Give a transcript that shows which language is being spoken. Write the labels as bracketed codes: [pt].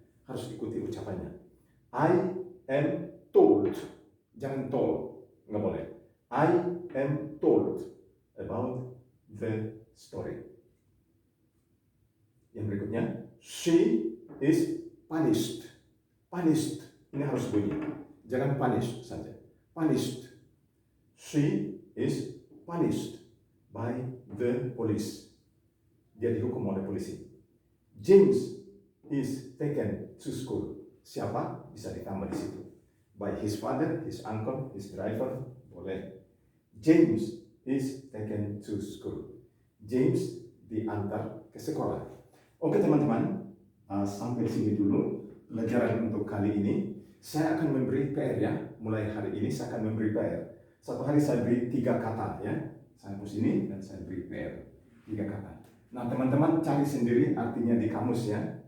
[id] Harus ikuti ucapannya. [en] I am told. [id] Jangan told. Nggak boleh. [en] I am told about the story. [id] Yang berikutnya, [en] she is punished. [id] Punished, ini harus bunyi. Jangan punish saja. Punished. [en] She is punished by the police. [id] Dia dihukum oleh polisi. [en] James is taken to school. [id] Siapa? Bisa ditambah di situ. [en] By his father, his uncle, his driver, [id] boleh. [en] James is taken to school. [id] James diantar ke sekolah. Oke teman-teman, sampai sini dulu pelajaran untuk kali ini. Saya akan memberi PR ya. Mulai hari ini saya akan memberi PR. Satu hari saya beri 3 kata ya. Saya hapus ini dan saya beri PR 3 kata. Nah teman-teman cari sendiri artinya di kamus ya.